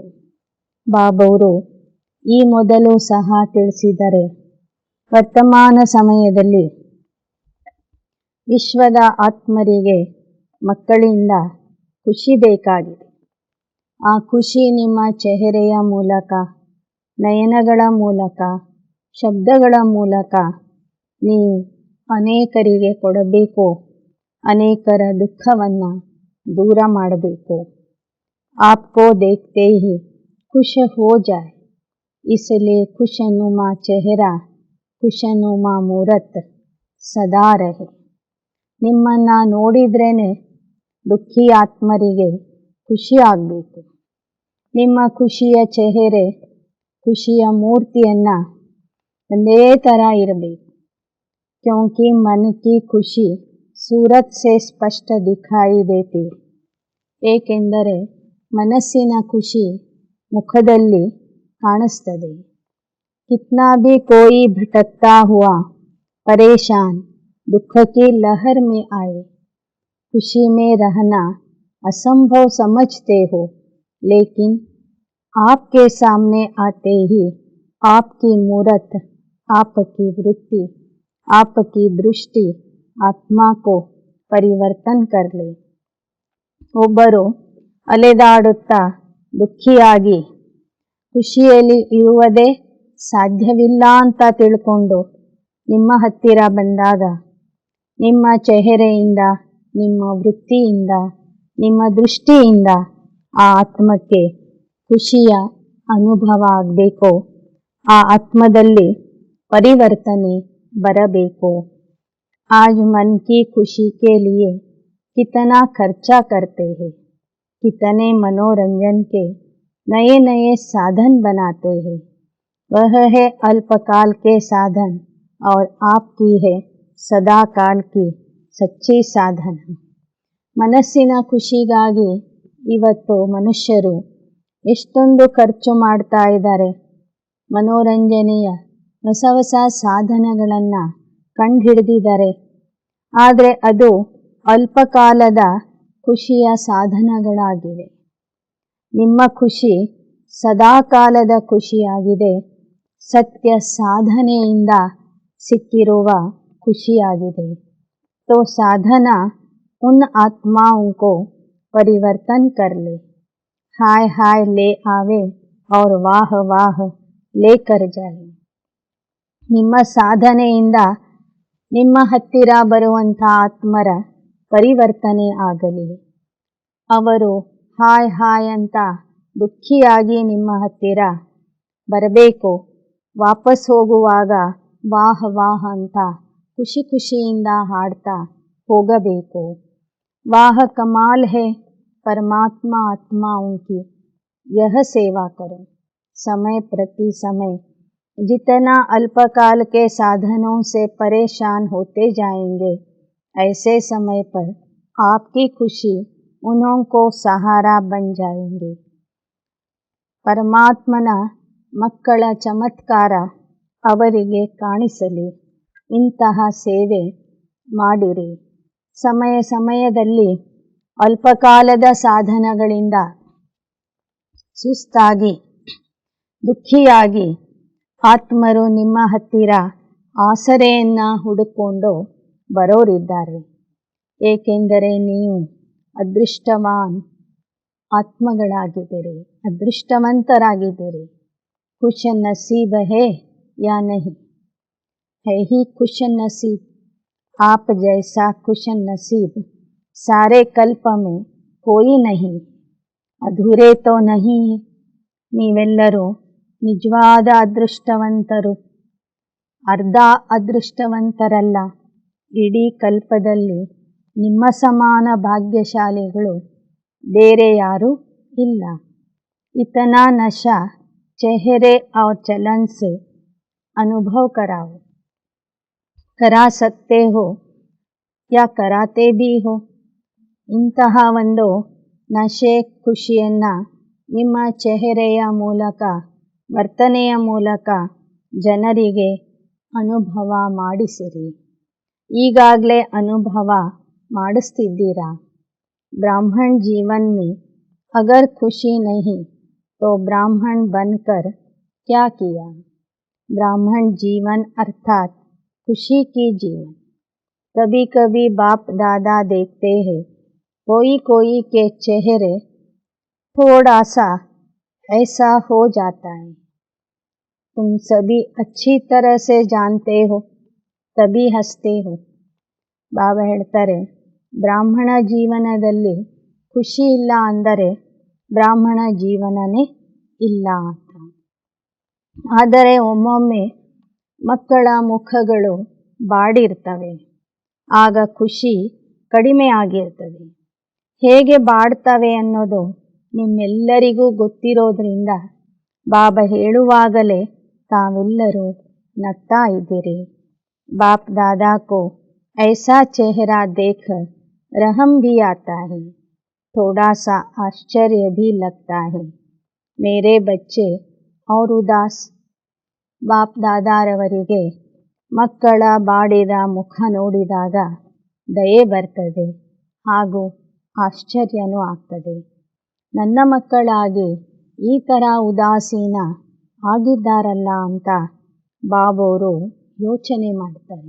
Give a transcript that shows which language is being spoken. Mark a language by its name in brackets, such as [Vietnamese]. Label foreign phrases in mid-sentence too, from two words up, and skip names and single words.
[Kannada] ಬಾಬವರು ಈ ಮೊದಲು ಸಹ ತಿಳಿಸಿದರೆ, ವರ್ತಮಾನ ಸಮಯದಲ್ಲಿ ವಿಶ್ವದ ಆತ್ಮರಿಗೆ ಮಕ್ಕಳಿಂದ ಖುಷಿ ಬೇಕಾಗಿದೆ. ಆ ಖುಷಿ ನಿಮ್ಮ ಚೆಹರೆಯ ಮೂಲಕ, ನಯನಗಳ ಮೂಲಕ, ಶಬ್ದಗಳ ಮೂಲಕ ನೀವು ಅನೇಕರಿಗೆ ಕೊಡಬೇಕು. ಅನೇಕರ ದುಃಖವನ್ನ ದೂರ ಮಾಡಬೇಕು. [Hindi] आपको देखते ही खुश हो जाए, इसलिए खुशनुमा चेहरा, खुशनुमा मूरत सदा रहे. [Kannada] ನಿಮ್ಮನ್ನ ನೋಡಿದ್ರೇನೆ ದುಃಖಿ ಆತ್ಮರಿಗೆ ಖುಷಿ ಆಗಬೇಕು. ನಿಮ್ಮ ಖುಷಿಯ ಚೆಹರೆ, ಖುಷಿಯ ಮೂರ್ತಿಯನ್ನು ಒಂದೇ ಥರ ಇರಬೇಕು. [Hindi] क्योंकि मन की खुशी सूरत से स्पष्ट दिखाई देती. [Kannada] ಏಕೆಂದರೆ ಮನಸ್ಸಿನ ಖುಷಿ ಮುಖದಲ್ಲಿ ಕಾಣಿಸ್ತದೆ. [Hindi] कितना भी कोई भटकता हुआ परेशान दुख की लहर में आए, खुशी में रहना असंभव समझते हो, लेकिन आपके सामने आते ही आपकी मूरत, आपकी वृत्ति, आपकी दृष्टि आत्मा को परिवर्तन कर ले. [Kannada] ಒಬ್ಬರು ಅಲೆದಾಡುತ್ತಾ ದುಃಖಿಯಾಗಿ ಖುಷಿಯಲ್ಲಿ ಇರುವುದೇ ಸಾಧ್ಯವಿಲ್ಲ ಅಂತ ತಿಳ್ಕೊಂಡು ನಿಮ್ಮ ಹತ್ತಿರ ಬಂದಾಗ ನಿಮ್ಮ ಚೆಹರೆಯಿಂದ, ನಿಮ್ಮ ವೃತ್ತಿಯಿಂದ, ನಿಮ್ಮ ದೃಷ್ಟಿಯಿಂದ ಆ ಆತ್ಮಕ್ಕೆ ಖುಷಿಯ ಅನುಭವ ಆಗಬೇಕು. ಆ ಆತ್ಮದಲ್ಲಿ ಪರಿವರ್ತನೆ बरबेको. [Hindi] आज मन की खुशी के लिए कितना खर्चा करते हैं, कितने मनोरंजन के नए नए साधन बनाते हैं. वह है अल्पकाल के साधन और आपकी है सदा काल की सच्ची साधन. [Kannada] ಮನಸ್ಸಿನ ಖುಷಿಗಾಗಿ ಇವತ್ತು ಮನುಷ್ಯರು ಎಷ್ಟೊಂದು ಖರ್ಚು ಮಾಡ್ತಾ ಇದ್ದಾರೆ. ಮನೋರಂಜನೆಯ ಹೊಸ ಹೊಸ ಸಾಧನಗಳನ್ನು ಕಂಡುಹಿಡಿದಿದ್ದಾರೆ. ಆದರೆ ಅದು ಅಲ್ಪಕಾಲದ ಖುಷಿಯ ಸಾಧನಗಳಾಗಿವೆ. ನಿಮ್ಮ ಖುಷಿ ಸದಾಕಾಲದ ಖುಷಿಯಾಗಿದೆ. ಸತ್ಯ ಸಾಧನೆಯಿಂದ ಸಿಕ್ಕಿರುವ ಖುಷಿಯಾಗಿದೆ. [Hindi] तो साधना उन आत्माओं को परिवर्तन कर ले. हाय हाय ले आवे और वाह वाह लेकर जाए. [Kannada] ನಿಮ್ಮ ಸಾಧನೆಯಿಂದ ನಿಮ್ಮ ಹತ್ತಿರ ಬರುವಂಥ ಆತ್ಮರ ಪರಿವರ್ತನೆ ಆಗಲಿ. ಅವರು ಹಾಯ್ ಹಾಯ್ ಅಂತ ದುಃಖಿಯಾಗಿ ನಿಮ್ಮ ಹತ್ತಿರ ಬರಬೇಕು. ವಾಪಸ್ ಹೋಗುವಾಗ ವಾಹ್ ವಾಹ್ ಅಂತ ಖುಷಿ ಖುಷಿಯಿಂದ ಹಾಡ್ತಾ ಹೋಗಬೇಕು. [Hindi] वाह कमाल है परमात्मा आत्माओं की यह सेवा करो. समय प्रति समय जितना अल्पकाल के साधनों से परेशान होते जाएंगे, ऐसे समय पर आपकी खुशी उन्हों को सहारा बन जाएंगे. [Kannada] ಪರಮಾತ್ಮನ ಮಕ್ಕಳ ಚಮತ್ಕಾರ ಅವರಿಗೆ ಕಾಣಿಸಲಿ. ಇಂತಹ ಸೇವೆ ಮಾಡಿರಿ. ಸಮಯ ಸಮಯದಲ್ಲಿ ಅಲ್ಪಕಾಲದ ಸಾಧನಗಳಿಂದ ಸುಸ್ತಾಗಿ ದುಃಖಿಯಾಗಿ ಆತ್ಮರು ನಿಮ್ಮ ಹತ್ತಿರ ಆಸರೆಯನ್ನು ಹುಡುಕೊಂಡು ಬರೋರಿದ್ದಾರೆ. ಏಕೆಂದರೆ ನೀವು ಅದೃಷ್ಟವಾನ್ ಆತ್ಮಗಳಾಗಿದ್ದೀರಿ, ಅದೃಷ್ಟವಂತರಾಗಿದ್ದೀರಿ. [Hindi] खुश नसीब है या नहीं? है ही खुश नसीब. आप जैसा खुश नसीब सारे कल्प में कोई नहीं. अधूरे तो नहीं है. [Kannada] ನೀವೆಲ್ಲರೂ ನಿಜವಾದ ಅದೃಷ್ಟವಂತರು, ಅರ್ಧ ಅದೃಷ್ಟವಂತರಲ್ಲ. ಇಡೀ ಕಲ್ಪದಲ್ಲಿ ನಿಮ್ಮ ಸಮಾನ ಭಾಗ್ಯಶಾಲಿಗಳು ಬೇರೆ ಯಾರೂ ಇಲ್ಲ. [Hindi] इतना नशा चेहरे और चलन से अनुभव कराओ. करा सकते हो या कराते भी हो. [Kannada] ಇಂತಹ ಒಂದು ನಶೆ ಖುಷಿಯನ್ನು ನಿಮ್ಮ ಚೆಹರೆಯ ಮೂಲಕ, ವರ್ತನೆಯ ಮೂಲಕ ಜನರಿಗೆ ಅನುಭವ ಮಾಡಿಸಿರಿ. ಈಗಾಗಲೇ ಅನುಭವ ಮಾಡಿಸ್ತಿದ್ದೀರಾ. [Hindi] ब्राह्मण जीवन में अगर खुशी नहीं तो ब्राह्मण बनकर क्या किया? ब्राह्मण जीवन अर्थात खुशी की जीवन. कभी कभी बाप दादा देखते हैं कोई कोई के चेहरे थोड़ा सा ऐसा हो जाता है. तुम सभी अच्छी तरह से जानते हो तभी हंसते हो. [Kannada] ಬಾಬಾ ಹೇಳ್ತಾರೆ, ಬ್ರಾಹ್ಮಣ ಜೀವನದಲ್ಲಿ ಖುಷಿ ಇಲ್ಲ ಅಂದರೆ ಬ್ರಾಹ್ಮಣ ಜೀವನನೇ ಇಲ್ಲ ಅಂತ. ಆದರೆ ಒಮ್ಮೊಮ್ಮೆ ಮಕ್ಕಳ ಮುಖಗಳು ಬಾಡಿರ್ತವೆ, ಆಗ ಖುಷಿ ಕಡಿಮೆ ಆಗಿರ್ತದೆ. ಹೇಗೆ ಬಾಡ್ತವೆ ಅನ್ನೋದು ನಿಮ್ಮೆಲ್ಲರಿಗೂ ಗೊತ್ತಿರೋದ್ರಿಂದ ಬಾಬಾ ಹೇಳುವಾಗಲೇ ತಾವೆಲ್ಲರೂ ನಗ್ತಾ ಇದ್ದೀರಿ. [Hindi] बाप दादा को ऐसा चेहरा देख रहम भी आता है, थोड़ा सा आश्चर्य भी लगता है. मेरे बच्चे और उदास. [Kannada] ಬಾಪ್ ದಾದಾರವರಿಗೆ ಮಕ್ಕಳ ಬಾಡಿದ ಮುಖ ನೋಡಿದಾಗ ದಯೆ ಬರ್ತದೆ ಹಾಗೂ ಆಶ್ಚರ್ಯನೂ ಆಗ್ತದೆ. ನನ್ನ ಮಕ್ಕಳಾಗಿ ಈ ಥರ ಉದಾಸೀನ ಆಗಿದ್ದಾರಲ್ಲ ಅಂತ ಬಾಬೋರು ಯೋಚನೆ ಮಾಡ್ತಾರೆ.